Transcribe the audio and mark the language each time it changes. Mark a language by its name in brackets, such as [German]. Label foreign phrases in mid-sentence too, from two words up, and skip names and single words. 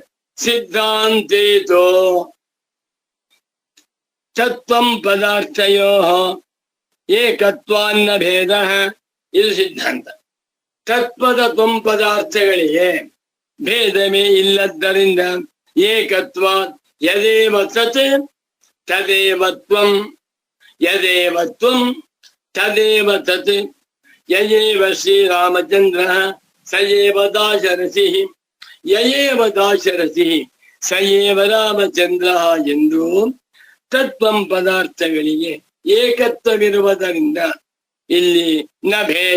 [Sanskrit] ಸಿದ್ಧಾಂತೇತೋ ತತ್ವಂ ಪದಾರ್ಥಯೋ ಏಕತ್ವಾನ್ನ ಭೇದ. [Kannada] ಇದು ಸಿದ್ಧಾಂತ. ತತ್ವದ ತ್ವಂ ಪದಾರ್ಥಗಳಿಗೆ ಭೇದವೇ ಇಲ್ಲದ್ದರಿಂದ ಏಕತ್ವ ಯದೇವ [Sanskrit] ತತ್ ತದೇವ ತ್ವಂ, ಯದೇವ ತ್ವಂ ತದೇವ ತತ್, ಯಯೇವ ಶ್ರೀರಾಮಚಂದ್ರ ಸಯೇವ ದಾಶರಥಿ, ಯಯೇವ ದಾಶರಥಿ ಸಯೇವ ರಾಮಚಂದ್ರ [Kannada] ಎಂದು ತತ್ವಂ ಪದಾರ್ಥಗಳಿಗೆ ಏಕತ್ವವಿರುವುದರಿಂದ ಇಲ್ಲಿ [Sanskrit] ನ ಭೇದ.